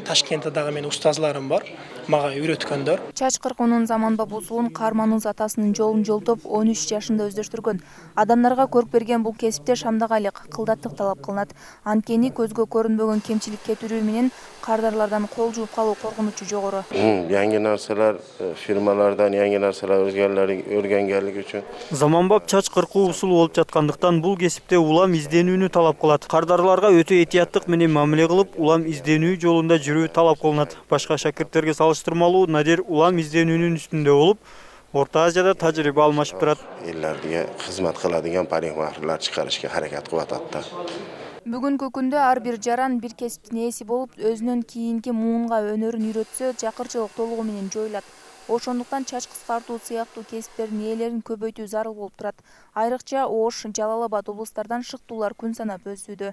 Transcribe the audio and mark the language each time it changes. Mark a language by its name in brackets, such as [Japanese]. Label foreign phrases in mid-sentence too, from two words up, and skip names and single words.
[Kyrgyz] Ташкентте дагы менин устазларым бар, мага үйрөткөндөр. Чач кыркуунун заманбап усулун Кармануз атасынын жолун жолтоп 13 жашында өздөштүргөн. Адамдарга көрк берген бул кесипте шамдагалык, кылдаттык талап кылынат. Анткени көзгө көрүнбөгөн кемчилик кетирүү менен кардарлардан кол жууп калуу коркунучу жогору. [Uzbek] Yangi narsalar, firmalardan yangi narsalar o'rganganlik uchun. [Kyrgyz] Заманбап чач кыркуу усулу болуп жаткандыктан бул кесипте улам изденүүнү талап кылат. Кардарларга өтө этияттык менен мамиле кылып, улам изденүү жолунда жүрүү талап кылынат. Башка шакирттерге салыштырмалуу Надир улам изденүүнүн үстүндө болуп, Орто Азияда тажрыйба алмашып турат. [Uzbek] Ellarga xizmat qiladigan [Kyrgyz] parikmахрлар чыгарышка харакат кылып атат. Бүгүнкү күндө ар бир жаран бир кесиптин ээси болуп, өзүнөн кийинки муунга өнөрүн үйрөтсө, жакырчылык толугу менен жоюлат. Ошондуктан чач кыскартуу сыяктуу кесиптердин ээлерин көбөйтүү зарыл болуп турат. Айрыкча Ош, Жалал Абад облустардан шыктуулар күн санап өсүүдө.